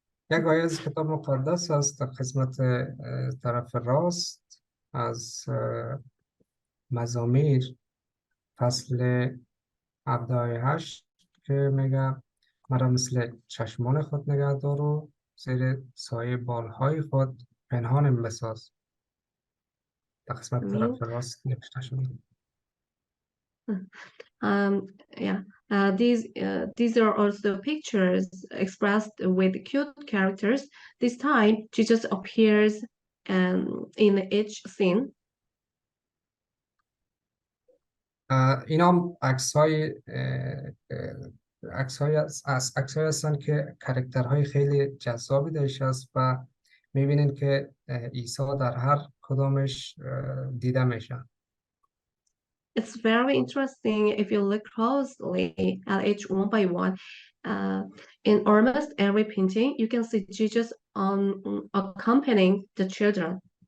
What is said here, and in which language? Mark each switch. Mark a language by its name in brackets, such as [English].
[Persian] یک آیه از کتاب مقدس است در قسمت طرف راست از مزامیر فصل 17 آیه 8 که میگه مرا مثل چشمان خود نگه دار و زیر سایه بالهای خود پنهانم بساز. در قسمت طرف راست نوشته شده. [English] These are also pictures expressed with cute characters. This time, Jesus appears in each scene. [Persian] اینا هم عکس‌هایی هستن که کاراکترهای خیلی جذابی درش هست و میبینین که عیسی در هر کدامش دیده میشن. [English] It's very interesting if you look closely at each one by one. In almost every painting, you can see Jesus on accompanying the children.